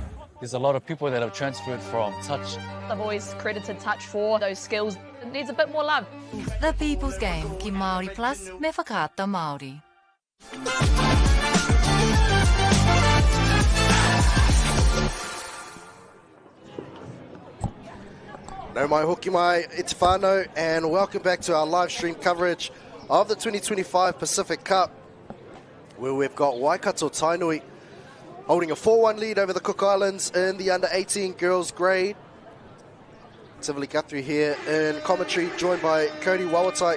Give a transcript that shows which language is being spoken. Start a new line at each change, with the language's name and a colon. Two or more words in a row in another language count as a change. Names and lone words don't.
English: There's a lot of people that have transferred from touch. I've always credited touch for those skills. It needs a bit more love. The People's Game,
Māori: ki MΑORI Plus, me whakaata Māori. No mai hoki mai,
English: it's whānau, and welcome back to our live stream coverage of the 2025 Pacific Cup, where we've got Waikato Tainui holding a 4-1 lead over the Cook Islands in the under-18 girls grade. Tivoli Guthrie here in commentary, joined by Cody Wawatai.